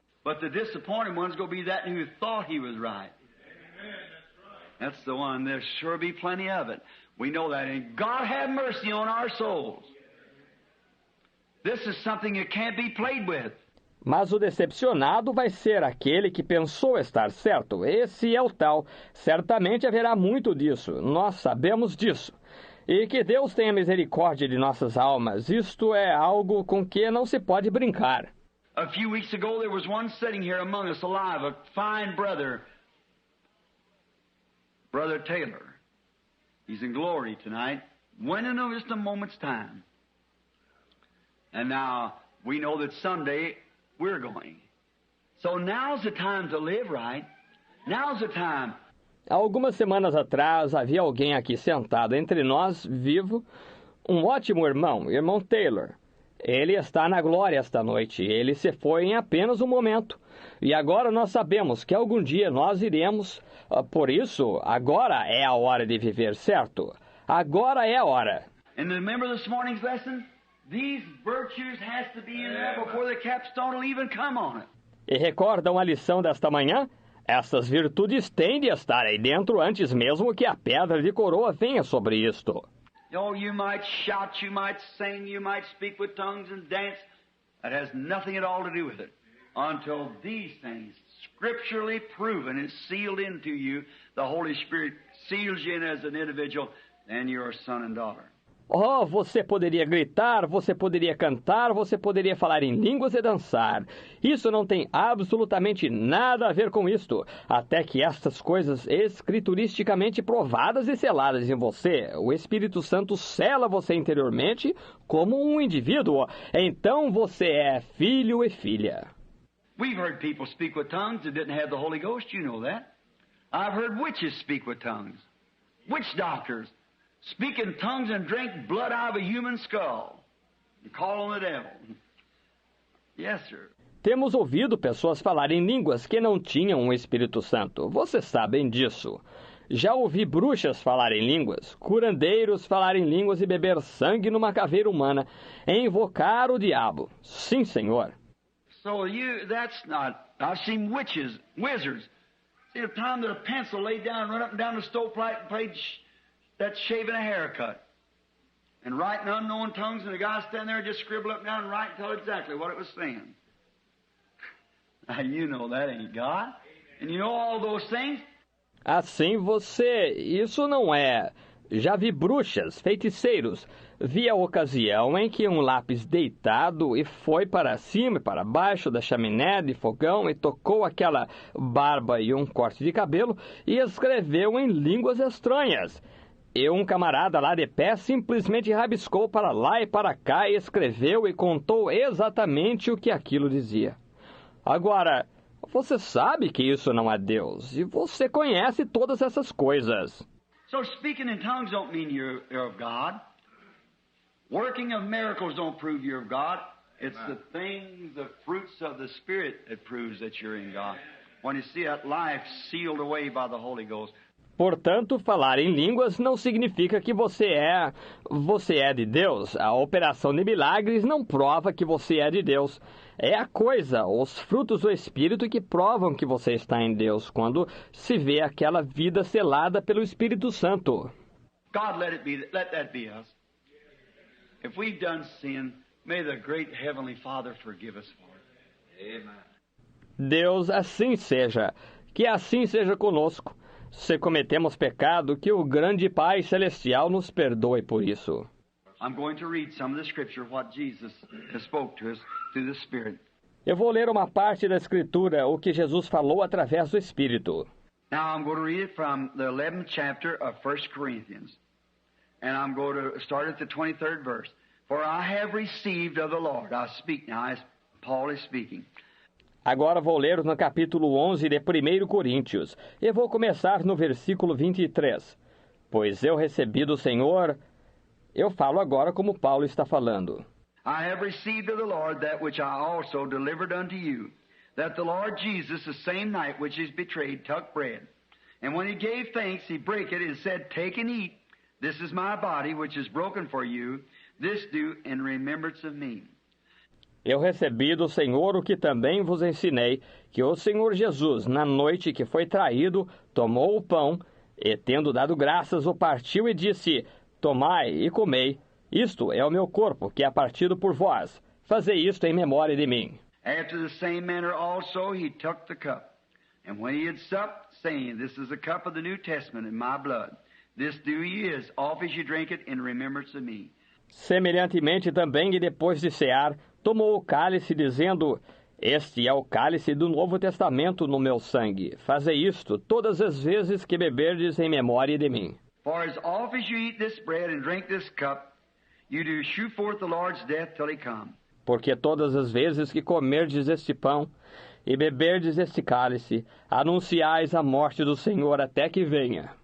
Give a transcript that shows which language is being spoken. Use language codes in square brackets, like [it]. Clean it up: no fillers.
[en] But the disappointed one's going to be that who thought he was right. That's the one. There'll sure be plenty of it. We know that. And God have mercy on our souls. This is something that can't be played with. [pt] Mas o decepcionado vai ser aquele que pensou estar certo. Esse é o tal. Certamente haverá muito disso. Nós sabemos disso. E que Deus tenha misericórdia de nossas almas. Isto é algo com que não se pode brincar. [en] A few weeks ago there was one sitting here among us alive, a fine brother, Brother Taylor. He's in glory tonight. Went in just a moment's time. And now we know that someday we're going. So now's the time to live right. Now's the time. [pt] Há algumas semanas atrás havia alguém aqui sentado entre nós, vivo, um ótimo irmão Taylor. Ele está na glória esta noite. Ele se foi em apenas um momento. E agora nós sabemos que algum dia nós iremos. Por isso, agora é a hora de viver certo. Agora é a hora. [en] And remember this morning's lesson? These virtues has to be in there before the capstone will even come on it. [pt] E recordam a lição desta manhã? Essas virtudes têm de estar aí dentro antes mesmo que a pedra de coroa venha sobre isto. [en] Oh, you might shout, you might sing, you might speak with tongues and dance. That has nothing at all to do with it. Until these things, scripturally proven and sealed into you, the Holy Spirit seals you in as an individual, then you're a son and daughter. [pt] Oh, você poderia gritar, você poderia cantar, você poderia falar em línguas e dançar. Isso não tem absolutamente nada a ver com isto. Até que estas coisas escrituristicamente provadas e seladas em você, o Espírito Santo sela você interiormente como um indivíduo. Então você é filho e filha. [en] We've heard people speak with tongues that didn't have the Holy Ghost, you know that. I've heard witches speak with tongues. Witch doctors speak in tongues and drink blood out of a human skull and call on the devil. Yes, sir. [pt] Temos ouvido pessoas falarem línguas que não tinham o Espírito Santo. Vocês sabem disso. Já ouvi bruxas falarem línguas, curandeiros falarem línguas e beber sangue numa caveira humana, e invocar o diabo. Sim, Senhor. [en] So that's not... I've seen witches, wizards. See the time that a pencil laid down, run up and down the stovepipe and played that shaving a haircut. And writing unknown tongues, and the guy standing there just scribble up and down and write and tell exactly what it was saying. Now, you know that ain't God. And you know all those things. [pt] Assim você... Isso não é... Já vi bruxas, feiticeiros. Vi a ocasião em que um lápis deitado e foi para cima e para baixo da chaminé de fogão e tocou aquela barba e um corte de cabelo e escreveu em línguas estranhas. E um camarada lá de pé simplesmente rabiscou para lá e para cá e escreveu e contou exatamente o que aquilo dizia. Agora, você sabe que isso não é Deus, e você conhece todas essas coisas. [en] So speaking in tongues don't mean you're of God. Working of miracles don't prove you're of God. It's the things, the fruits of the Spirit that proves that you're in God. When you see that life sealed away by the Holy Ghost. [pt] Portanto, falar em línguas não significa que você é de Deus. A operação de milagres não prova que você é de Deus. É a coisa, os frutos do Espírito que provam que você está em Deus, quando se vê aquela vida selada pelo Espírito Santo. [en] God, let that be us. If we've done sin, may the great Heavenly Father forgive us for it. Amen. [pt] Deus, assim seja. Que assim seja conosco. Se cometemos pecado, que o grande Pai Celestial nos perdoe por isso. [en] I'm going to read some of the scripture, what Jesus has spoke to us through the Spirit. [pt] Eu vou ler uma parte da Escritura, o que Jesus falou através do Espírito. [en] Now I'm going to read it from the 11th chapter of 1 Corinthians. And I'm going to start at the 23rd verse. For I have received of the Lord. I speak now as Paul is speaking. [pt] Agora vou ler no capítulo 11 de 1 Coríntios. E vou começar no versículo 23. Pois eu recebi do Senhor... Eu falo agora como Paulo está falando. [en] I have received of the Lord that which I also delivered unto you, that the Lord Jesus, the same night which he is betrayed, took bread. And when he gave thanks, he brake it and said, Take and eat. This is my body, which is broken for you. This do in remembrance of me. [pt] Eu recebi do Senhor o que também vos ensinei, que o Senhor Jesus, na noite que foi traído, tomou o pão, e tendo dado graças, o partiu e disse, Tomai e comei, isto é o meu corpo, que é partido por vós. Fazei isto em memória de mim. [en] After the same manner also he took the cup. And when he had supped, saying, This is the cup of the New Testament in my blood. This do ye as oft as you drink it in remembrance of me. [pt] Semelhantemente também, e depois de cear, tomou o cálice, dizendo, Este é o cálice do Novo Testamento no meu sangue. Fazei isto todas as vezes que beberdes em memória de mim. [en] For as oft as you eat this bread and drink this cup, you do shew forth the Lord's death till he come. [pt] Porque todas as vezes que comerdes este pão e beberdes este cálice, anunciais a morte do Senhor até que venha.